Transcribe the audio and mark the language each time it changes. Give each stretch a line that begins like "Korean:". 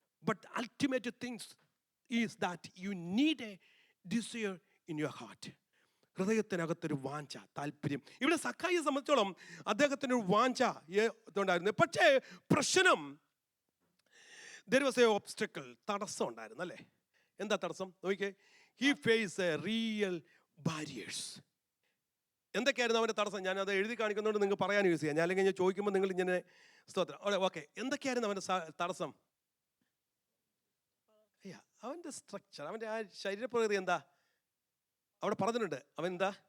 English: But ultimate things is that you need a desire in your heart.
Malayalam: ഹൃദയത്തിനകത്തൊരു വാഞ്ച, താല്പര്യം. ഇവിടെ സക്കായിയെ സംബന്ധിച്ചോളം അദ്ദേഹത്തിനൊരു വാഞ്ച ഇതുണ്ടായിരുന്നു. പക്ഷേ പ്രശ്നം,
English: there was a obstacle,
Malayalam: തടസ്സം ഉണ്ടായിരുന്നു, അല്ലേ? എന്താ തടസ്സം? നോക്കിക്കേ,
English: he faced a real barriers.
Malayalam: എന്തൊക്കെയായിരുന്നു അവൻ്റെ തടസ്സം? ഞാനത് എഴുതി കാണിക്കുന്നതുകൊണ്ട് നിങ്ങൾക്ക് പറയാൻ യൂസ് ചെയ്യാം. ഞാൻ അല്ലെങ്കിൽ ഞാൻ ചോദിക്കുമ്പോൾ നിങ്ങൾ ഇങ്ങനെ സ്തോത്രം. ഓക്കെ, എന്തൊക്കെയായിരുന്നു അവൻ്റെ തടസ്സം? അവൻ്റെ സ്ട്രക്ചർ, അവൻ്റെ ആ ശരീരപ്രകൃതി എന്താ അവിടെ പറഞ്ഞിട്ടുണ്ട്. അവൻ എന്താ?